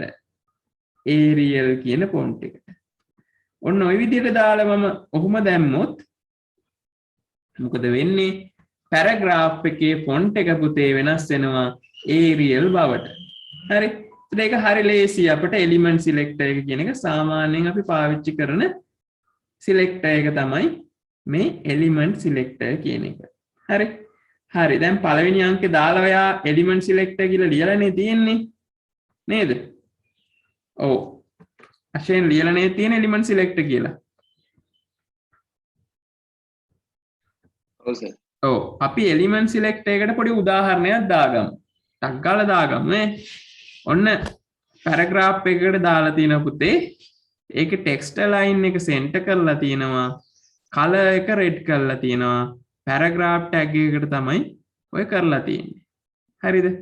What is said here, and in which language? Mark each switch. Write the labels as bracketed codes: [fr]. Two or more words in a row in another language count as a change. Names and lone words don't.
[si] Arial කියන font එකට. ඔන්න ওই විදිහට දාලා මම ඔහොම දැම්මොත් මොකද වෙන්නේ? paragraph එකේ font එක පුතේ වෙනස් වෙනවා Arial බවට. හරි? ඒක හරි ලේසි අපිට [en] element selector [si] එක කියන එක සාමාන්‍යයෙන් අපි පාවිච්චි කරන selector එක තමයි මේ [en] element selector [si] කියන එක. හරි? හරි. දැන් පළවෙනි අංකේ දාලා ඔයා [en] element selector [si] කියලා ලියලානේ තියෙන්නේ. නේද? ඔව්. අශයෙන් ලියලානේ තියෙන [en] element selector [si] කියලා. ඔව් සර්. ඔව්. අපි [en] element selector [si] එකට පොඩි උදාහරණයක් දාගමු. ටක් ගාලා දාගමු නේ. ඔන්න paragraph එකකට දාලා තියෙන පුතේ ඒක [en] text line [si] එක center කරලා තියෙනවා. color එක red කරලා තියෙනවා. [en] paragraph tag [si] එකකට තමයි ඔය කරලා තියෙන්නේ. හරිද?